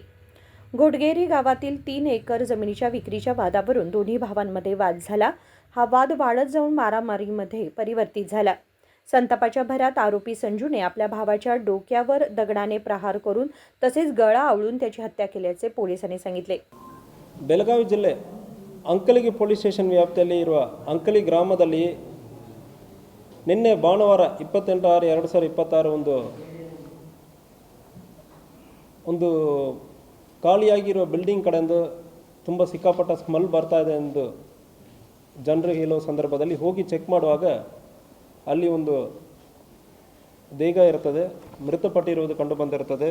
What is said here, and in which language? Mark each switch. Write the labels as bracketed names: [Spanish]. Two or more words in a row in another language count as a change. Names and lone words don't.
[Marathi] घोडगेरी गावातील 3 एकर जमिनीच्या विक्रीच्या वादावरून दोन्ही भावांमध्ये वाद झाला. हा वाद वाढत जाऊन मारामारीमध्ये परिवर्तित झाला. संतापाच्या भरात आरोपी संजूने आपल्या भावाच्या डोक्यावर दगडाने प्रहार करून तसेच गळा आवळून त्याची हत्या केल्याचे पोलिसांनी सांगितले. [Kannada] ಬೆಳಗಾವಿ ಜಿಲ್ಲೆ ಅಂಕಲಿಗೆ [English] police station [Kannada] ವ್ಯಾಪ್ತಿಯಲ್ಲಿ ಇರುವ ಅಂಕಲಿ ಗ್ರಾಮದಲ್ಲಿ ನಿನ್ನೆ ಭಾನುವಾರ 28/6/2026 ಒಂದು ಖಾಲಿಯಾಗಿರುವ ಬಿಲ್ಡಿಂಗ್ ಕಡೆಯಿಂದ ತುಂಬ ಸಿಕ್ಕಾಪಟ್ಟ ಸ್ಮೆಲ್ ಬರ್ತಾ ಇದೆ ಎಂದು ಜನರಿಗೆ ಹೇಳುವ ಸಂದರ್ಭದಲ್ಲಿ ಹೋಗಿ ಚೆಕ್ ಮಾಡುವಾಗ ಅಲ್ಲಿ ಒಂದು ದೇಹ ಇರ್ತದೆ, ಮೃತಪಟ್ಟಿರುವುದು ಕಂಡು ಬಂದಿರ್ತದೆ.